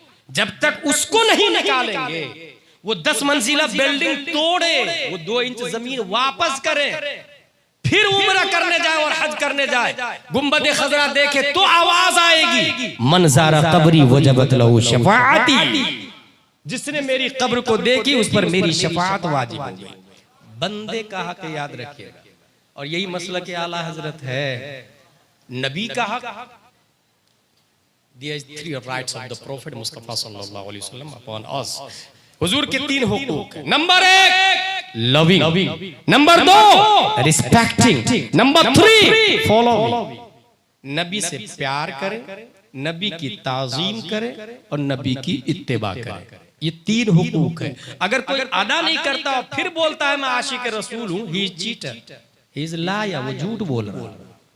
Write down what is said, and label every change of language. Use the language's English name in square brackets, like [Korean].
[Hindi] जब तक उसको नहीं निकालेंगे, वो 10 मंजिला बिल्डिंग तोड़े, वो 2 इंच जमीन वापस करे, फिर उम्रा करने जाए और हज करने जाए, गुंबद खजरा देखे तो आवाज आएगी, [Arabic] मनजारा कब्री वजबत लहू शफाअती, [Hindi] जिसने मेरी कब्र को देखी उस पर मेरी शफाअत वाजिब हो गई। बंदे का हक याद रखिएगा, और यही मसला के आला हजरत है। नबी का हक, [English] There 3 rights of the Prophet Mustafa sallallahu alaihi wasallam upon us. [Hindi] हुजूर के 3 हुकूक है। [English] Number 1 loving, number 2 respecting, number 3 following. [Hindi] नबी से प्यार करें, नबी की ताजीम करें और नबी की इत्तिबा करें। ये 3 हुकूक है। अगर कोई अदा नहीं करता और फिर बोलता है मैं आशिक रसूल हूं, [English] he is cheater, he is liar, [Hindi] वो झूठ बोल रहा है।